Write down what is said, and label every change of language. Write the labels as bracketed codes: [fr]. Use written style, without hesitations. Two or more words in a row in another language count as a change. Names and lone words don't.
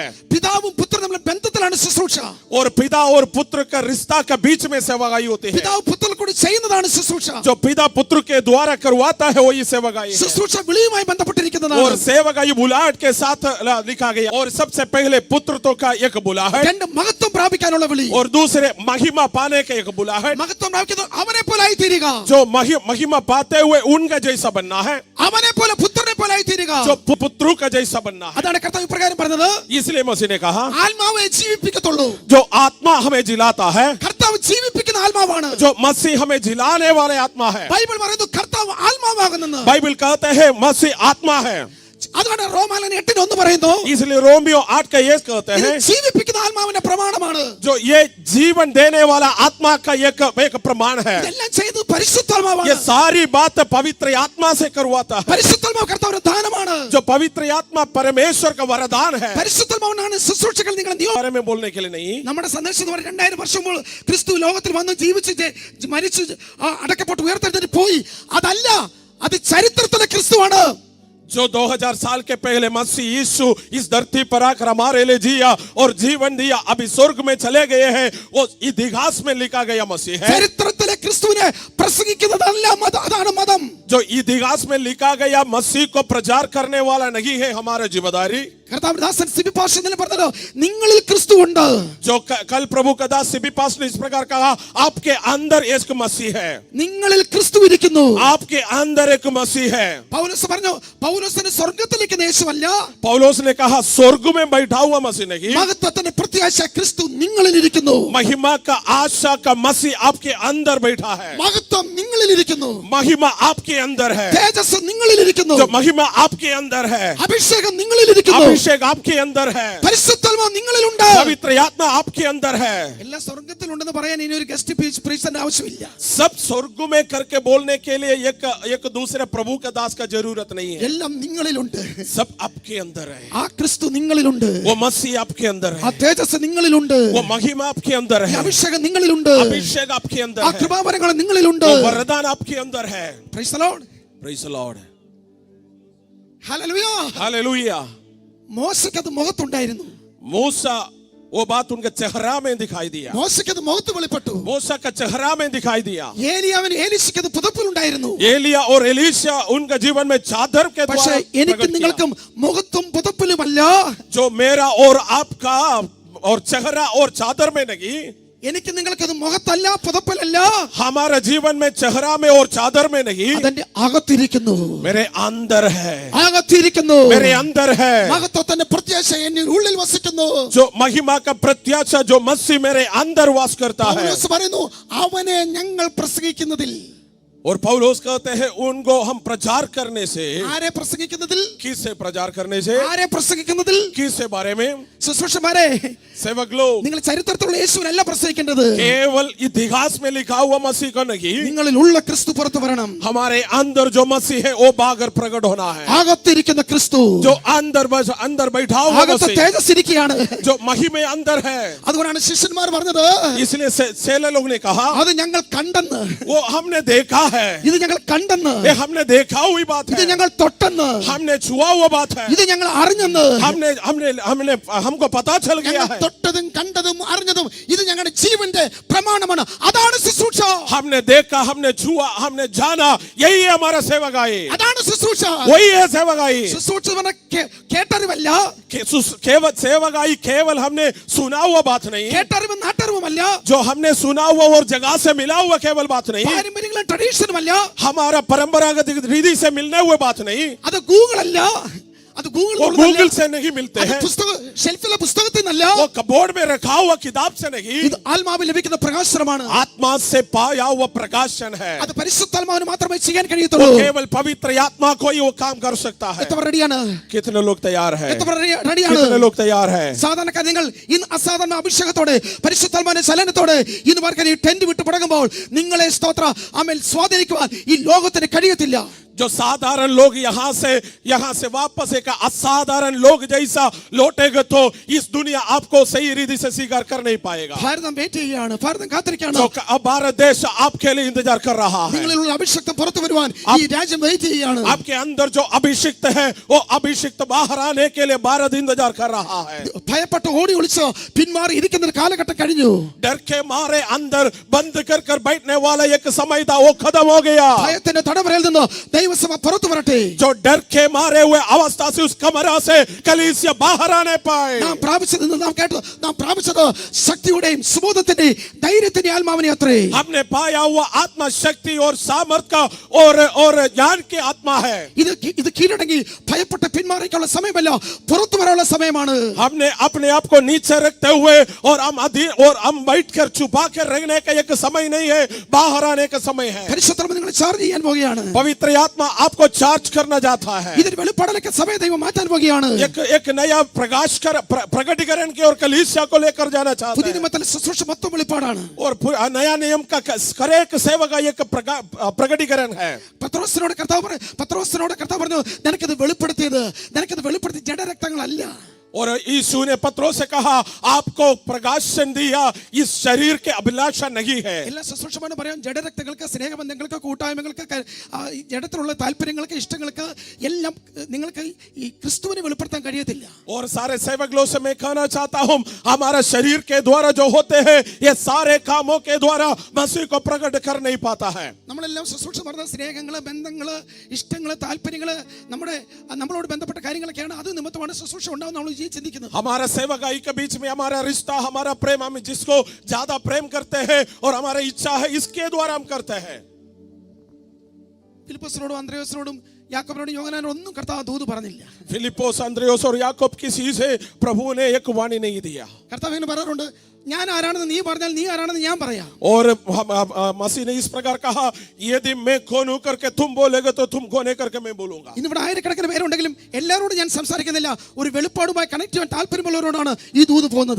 [ml] പിതാവും പുത്രനും തമ്മിൽ ബന്ധത്തിലാണ് ശുശ്രൂഷ. [hi] और पिता और पुत्र का रिश्ता के बीच में सेवकाई होती है. [ml] പിതാവ് പുത്രൻ കൂടി ചെയ്യുന്നതാണ് ശുശ്രൂഷ. [hi] जो पिता पुत्र के द्वारा करवाता है वही सेवकाई है. [ml] ശുശ്രൂഷ വിളിയുമായി ബന്ധപ്പെട്ടിരിക്കുന്നതാണ്. [hi] और सेवकाई बुलाहट के साथ लिखा गया. और सबसे पहले पुत्रत्व का एक बुलाहट, [ml] രണ്ട് മഹത്വം പ്രാപിക്കാനുള്ള വിളി. [hi] और दूसरे महिमा पाने का एक बुलाहट. [ml] മഹത്വം പ്രാപിക്കുന്നത് അവനെ പോലെ ആയി തീരുക. [hi] जो महिमा पाते हुए उनका जैसा बनना है. [ml] അവനെ പോലെ പുത്രനെ പോലെ ആയി തീരുക. [hi] जो पुत्रों का जैसा बनना है. [ml] അതാണ് കർത്താവ് ഇപ്രകാരം പറഞ്ഞത്, [hi] इसलिए मसीह ने कहा, [ml] ആത്മാവെ ജീവിപ്പിക്കത്തുള്ളൂ. [hi] जो आत्मा हमें जिलाता है, [ml] കർത്താവ് ജീവിപ്പിക്കുന്ന ആത്മാവാണ്. [hi] जो मसीह हमें जिलाने वाले आत्मा है. [ml] ബൈബിൾ പറയുന്നു കർത്താവ് ആത്മാവാകുന്നെന്ന്. [hi] बाइबल कहते हैं मसीह आत्मा है. [ml] അതുകൊണ്ട് റോമാലേഖനം 8:1 പറയുന്നു, [hi] इसलिए रोमियो 8:1 कहते [ml] ഇത് [hi] हैं, [ml] ജീവിപ്പിക്കുന്ന ആത്മാവിന്റെ പ്രമാണമാണ്. [hi] जो ये जीवन देने वाला आत्मा का एक प्रमाण है. [ml] ഇതെല്ലാം ചെയ്തത് പരിശുദ്ധാത്മാവാണ്. [hi] ये सारी बात पवित्र आत्मा से करवाता है. [ml] പരിശുദ്ധാത്മാവ് കർത്താവിന്റെ ദാനമാണ്. [hi] जो पवित्र आत्मा परमेश्वर का वरदान है. [ml] പരിശുദ്ധാത്മാവാണ് ശുശ്രൂഷകൾ നിങ്ങൾ [hi] बारे में बोलने के लिए नहीं. [ml] നമ്മുടെ സന്ദേശം എന്ന് പറയുന്നത് 2000 വർഷം മുമ്പ് ക്രിസ്തു ലോകത്തിൽ വന്ന് ജീവിച്ച് മരിച്ചു അടക്കപ്പെട്ട് ഉയർത്തെഴുന്നേറ്റ് പോയി. അതല്ല, അത് ചരിത്രത്തിലെ ക്രിസ്തുവാണ്. [hi] जो 2000 साल के पहले मसीह यीशु इस धरती पर आकर हमारे लिए जिया और जीवन दिया, अभी स्वर्ग में चले गए हैं, वो इतिहास में लिखा गया मसीह है. [ml] ചരിത്രത്തിലെ ക്രിസ്തുവിനെ പ്രസംഗിക്കുന്നതല്ല അതാണ് മതം. [hi] जो इतिहास में लिखा गया मसीह को प्रचार करने वाला नहीं है हमारा जिम्मेदारी. [ml] കർത്താവിന്റെ ദാസൻ സിബി പാസ്റ്റർ ഇന്നലെ പറഞ്ഞല്ലോ, നിങ്ങളിൽ ക്രിസ്തു ഉണ്ട്. [hi] जो कल प्रभु का दास सिबी पास ने इस प्रकार कहा, आपके अंदर एक मसीह है. [ml] നിങ്ങളിൽ ക്രിസ്തു ഇരിക്കുന്നു. [hi] आपके अंदर एक मसीह है. [ml] പൗലോസ് പറഞ്ഞു, പൗലോസിന് സ്വർഗ്ഗത്തിലേക്ക് യേശുവല്ല, [hi] पौलुस ने कहा स्वर्ग में बैठा हुआ मसीह नहीं, [ml] മഹത്വത്തിന്റെ പ്രത്യാശ ക്രിസ്തു നിങ്ങളിൽ ഇരിക്കുന്നു. [hi] महिमा का आशा का मसीह आपके अंदर बैठा है. [ml] മഹത്വം നിങ്ങളിൽ ഇരിക്കുന്നു. [hi] महिमा आपके अंदर है. [ml] തേജസ് നിങ്ങളിൽ ഇരിക്കുന്നു. [hi] जो महिमा आपके अंदर है, [ml] അഭിഷേകം നിങ്ങളിൽ ഇരിക്കുന്നു. [hi] अभिषेक आपके अंदर है, [ml] പരിശുദ്ധാത്മാവ് നിങ്ങളിലുണ്ട്. [hi] पवित्र आत्मा आपके अंदर है. [ml] എല്ലാം സ്വർഗ്ഗത്തിലുണ്ടെന്ന് പറയാൻ ഇനി ഒരു [en] guest preacher's [ml] ആവശ്യമില്ല. [hi] सब स्वर्ग में करके बोलने के लिए एक दूसरे प्रभु का दास का जरूरत नहीं है. [ml] എല്ലാം നിങ്ങളിലുണ്ട്. [hi] सब आपके अंदर है. [ml] ആ ക്രിസ്തു നിങ്ങളിലുണ്ട്. [hi] वो मसीह आपके अंदर [ml] ആ [hi] है. [ml] തേജസ് നിങ്ങളിലുണ്ട്. [hi] वो महिमा आपके अंदर [ml] ഈ [hi] है. [ml] अभिषेകം നിങ്ങളിലുണ്ട്. [hi] अभिषेक आपके अंदर [ml] ആ [hi] है. [ml] കൃപാവരങ്ങൾ നിങ്ങളിലുണ്ട്. [hi] वो वरदान आपके अंदर है. [en] Praise the Lord. Praise the Lord. Hallelujah. Hallelujah. [ml] മോശയ്ക്ക് അത് മുഖത്തുണ്ടായിരുന്നു. [hi] मूसा, वो बात उनके चेहरा में दिखाई दिया. [ml] മോശയ്ക്ക് അത് മുഖത്ത് വെളിപ്പെട്ടു. [hi] मूसा का चेहरा में दिखाई दिया. [ml] ഏലിയാവിന് ഏലീശയ്ക്ക് അത് പുതപ്പിലുണ്ടായിരുന്നു. [hi] एलिया और एलीशा उनका जीवन में चादर के [ml] പക്ഷേ [hi] द्वारा [ml] എനിക്ക് [hi] प्रकट किया. [ml] നിങ്ങൾക്കും മുഖത്തും പുതപ്പിലുമല്ല, [hi] जो मेरा और आपका और चेहरा और चादर में नहीं, [ml] എനിക്ക് നിങ്ങൾക്കത് മുഖത്തല്ല പുതപ്പിലല്ല, [hi] हमारा जीवन में चेहरा में और चादर में नहीं, [ml] അതെന്റെ അകത്തിരിക്കുന്നു. [hi] मेरे अंदर है. [ml] അകത്ത് അകത്തിരിക്കുന്നു. [hi] मेरे अंदर है. [ml] മഹത്വത്തിന്റെ പ്രത്യാശ എന്നിൽ ഉള്ളിൽ വസിക്കുന്നു. [hi] जो महिमा का प्रत्याशा जो मसीह मेरे अंदर वास करता है. [ml] പൗലോസ് പറയുന്നു അവനെ ഞങ്ങൾ പ്രസംഗിക്കുന്നതിൽ. [hi] और पौलुस कहते हैं उनको हम प्रचार करने से. [ml] ആരെ പ്രസംഗിക്കുന്നതിൽ? [hi] किससे प्रचार करने से? [ml] ആരെ പ്രസംഗിക്കുന്നതിൽ? [hi] किससे बारे में? [ml] ശുശ്രൂഷമാരെ, [hi] सेवक लोग [ml] നിങ്ങൾ ചരിത്രത്തിലുള്ള യേശുവിനല്ല പ്രസംഗിക്കേണ്ടത്. [hi] केवल इतिहास में लिखा हुआ मसीह को नहीं, [ml] നിങ്ങളിൽ ഉള്ള ക്രിസ്തു പുറത്തു വരണം. [hi] हमारे अंदर जो मसीह है वो बाहर प्रकट होना है. [ml] അകത്തിരിക്കുന്ന ക്രിസ്തു, [hi] जो अंदर बैठा हुआ [ml] അകത്ത് [hi] मसीह, [ml] തേജസ് ഇരിക്കുകയാണ്. [hi] जो महिमा अंदर है. [ml] അതുകൊണ്ടാണ് ശിഷ്യന്മാർ പറഞ്ഞത് [hi] इसलिए चेले लोग ने कहा [ml] അത് ഞങ്ങൾ കണ്ടെന്ന്. [hi] वो हमने देखा है, [ml] ഇത് ഞങ്ങൾ കണ്ടെന്ന്. [hi] ये हमने देखा हुई बात [ml] ഇത് [hi] है, [ml] ഞങ്ങൾ തൊട്ടെന്ന്. [hi] हमने छुआ हुआ बात है, [ml] ഇത് ഞങ്ങൾ അറിഞ്ഞെന്ന്. [hi] हमने हमने हमने हमको पता चल गया [ml] ഞങ്ങൾ [hi] है. [ml] തൊട്ടതും കണ്ടതും അറിഞ്ഞതും ഇത് ഞങ്ങളുടെ ജീവന്റെ പ്രമാണമാണ്. അതാണ് ശുശ്രൂഷ. [hi] हमने देखा, हमने छुआ, हमने जाना, यही है हमारा सेवकाई. [ml] അതാണ് ശുശ്രൂഷ. [hi] वही है सेवकाई. [ml] ശുശ്രൂഷ എന്ന് പറഞ്ഞാൽ കേട്ടറിവല്ല. [hi] केवल सेवकाई केवल हमने सुना हुआ बात नहीं, [ml] കേട്ടറിവും നാട്ടറിവുമല്ല. [hi] जो हमने सुना हुआ और जगह से मिला हुआ केवल बात नहीं, [ml] പാരമ്പര്യങ്ങളും ട്രഡീഷനുമല്ല. [hi] हमारा परंपरागत रीति से मिलने हुए बात नहीं, [ml] അത് ഗൂഗിൾ അല്ല. അത് [hi] वो गूगल से नहीं मिलते हैं, [ml] ഷെൽഫിലെ പുസ്തകത്തിൽ നിന്നല്ല. [hi] वो कबोर्ड में रखा हुआ किताब से नहीं, [ml] ഇത് ആത്മാവിൽ ലഭിക്കുന്ന പ്രകാശനമാണ്. [hi] आत्मा से पाया हुआ प्रकाशन है. [ml] അത് പരിശുദ്ധാത്മാവിന് മാത്രമേ ചെയ്യാൻ [hi] वो [ml] കഴിയത്തുള്ളൂ. [hi] केवल पवित्र आत्मा को ही वो काम कर सकता है. [ml] എത്ര റെഡിയാണ്? [hi] कितने लोग तैयार है? [ml] റെഡിയാണ്? [hi] कितने लोग तैयार है? [ml] സാധാരണക്കാർ നിങ്ങൾ ഇന്ന് അസാധാരണ അഭിഷേകത്തോടെ പരിശുദ്ധാത്മാവിന്റെ ചലനത്തോടെ ഇന്ന് പറഞ്ഞ ഈ ടെന്റ് വിട്ട് തുടങ്ങുമ്പോൾ നിങ്ങളെ സ്തോത്ര ആമേൻ സ്വാധീനിക്കുവാൻ ഈ ലോകത്തിന് കഴിയത്തില്ല. [hi] जो साधारण लोग यहाँ से वापस एक असाधारण लोग जैसा लौटेगा तो इस दुनिया आपको सही रीति से स्वीकार कर नहीं पाएगा. [ml] ഭാരതം വെയിറ്റ് ചെയ്യുകയാണ്. ഭാരതം കാത്തിരിക്കുകയാണ്. [hi] जो अब भारत देश आपके लिए इंतजार कर रहा है. [ml] നിങ്ങളിലുള്ള അഭിഷേകം പുറത്തു വരുവാൻ ഈ രാജ്യം വെയിറ്റ് ചെയ്യുകയാണ്. [hi] आपके अंदर जो अभिषिक्त है वो अभिषिक्त बाहर आने के लिए भारत इंतजार कर रहा है. [ml] ഭയപ്പെട്ട് ഓടി ഒളിച്ച് പിന്മാറി ഇരിക്കുന്ന ഒരു കാലഘട്ടം കഴിഞ്ഞു. [hi] डर के मारे अंदर बंद कर बैठने वाला एक समय था, वो खत्म हो गया. [ml] ഭയത്തിന്റെ തടവറയിൽ നിന്ന് ദൈവസഭ പുറത്തു വരട്ടെ. [hi] जो डर के मारे हुए अवस्था से उस कमरा से कलीसिया बाहर आने पाए. [ml] നാം പ്രാപിച്ചത് ശക്തിയുടെയും സുബോധത്തിന്റെയും ധൈര്യത്തിന്റെയും ആത്മാവിനെ അത്രേ. [hi] हमने पाया हुआ आत्मा शक्ति और सामर्थ का और ज्ञान की आत्मा है. [ml] ഇത് കീഴടങ്ങി ഭയപ്പെട്ട് പിന്മാറിക്കാനുള്ള സമയമല്ല, പുറത്തു വരാനുള്ള സമയമാണ്. [hi] हमने अपने आप को नीचे रखते हुए और हम बैठकर छुपा कर रहने का एक समय नहीं है, बाहर आने का समय है. [ml] പരിശുദ്ധാത്മാവ് നിങ്ങളെ ചാർജ് ചെയ്യാൻ പോകുകയാണ്. [hi] पवित्र आत्मा आपको चार्ज करना चाहता है. [ml] ഇതൊരു വെളിപ്പാടലൊക്കെ സമയ ദൈവം മാറ്റാൻ പോകുകയാണ്. [hi] एक नया प्रकटीकरण की और कलीसिया को लेकर जाना चाहता [ml] പുതിയ [hi] है. [ml] നിയമത്തിലെ ശുശ്രൂഷ മൊത്തം വെളിപ്പാടാണ്. [hi] और नया नियम का एक सेवा का एक प्रकटीकरण है. [ml] പത്രോസിനോട് കർത്താവ് പറഞ്ഞു നിനക്കത് വെളിപ്പെടുത്തി ജഡരക്തങ്ങളല്ല. [hi] और यीशु ने पत्रोस से कहा आपको प्रकाशन दिया, इस शरीर के अभिलाषा नहीं है. [ml] എല്ലാ ശുശ്രൂഷമാണ് പറയാൻ ജഡരക്തങ്ങൾക്ക് സ്നേഹബന്ധങ്ങൾക്ക് കൂട്ടായ്മകൾക്ക് ജഡത്തിലുള്ള താല്പര്യങ്ങൾക്ക് ഇഷ്ടങ്ങൾക്ക് എല്ലാം നിങ്ങൾക്ക് ഈ ക്രിസ്തുവിനെ വെളിപ്പെടുത്താൻ കഴിയത്തില്ല. [hi] और सारे सेवक लोग से मैं कहना चाहता हूं हमारा शरीर के द्वारा जो होते हैं ये सारे कामों के द्वारा मसीह को प्रकट कर नहीं पाता है. [ml] നമ്മളെല്ലാം ശുശ്രൂഷ പറഞ്ഞ സ്നേഹങ്ങള് ബന്ധങ്ങള് ഇഷ്ടങ്ങള് താല്പര്യങ്ങള് നമ്മളോട് ബന്ധപ്പെട്ട കാര്യങ്ങളൊക്കെയാണ്. അത് നിമിത്തമാണ് ശുശ്രൂഷ ഉണ്ടാവുന്ന ചിന്തിക്കുന്നത്. [hi] हमारा सेवकाई के बीच में हमारा रिश्ता, हमारा प्रेम, हम जिसको ज्यादा प्रेम करते हैं और हमारी इच्छा है इसके द्वारा हम करते हैं. [ml] ഫിലിപ്പോസിനോടും അന്ത്രയോസിനോടും യാക്കോബിനോടും യോഹന്നാനോടും ഒന്നും കർത്താവ് ദൂത് പറഞ്ഞില്ല. [hi] फिलिप्पोस, अंद्रियोस और याकूब किसी से प्रभु ने एक वाणी नहीं दिया. [ml] കർത്താവ് ഇങ്ങനെ പറയാറുണ്ട്, ഞാൻ ആരാണെന്ന് നീ പറഞ്ഞാൽ നീ ആരാണെന്ന് ഞാൻ പറയാം. [hi] और मसीह ने इस प्रकार कहा यदि मैं कौन हूं करके तुम बोलेगे तो तुम कौन है करके मैं बोलूंगा. [ml] ഇന്നിവിടെ ആയിരക്കണക്കിന് പേരുണ്ടെങ്കിലും എല്ലാവരോടും ഞാൻ സംസാരിക്കുന്നില്ല. ഒരു വെളിപ്പാടുമായി കണക്ട് ചെയ്യാൻ താല്പര്യമുള്ളവരോടാണ് ഈ ദൂത് പോകുന്നത്.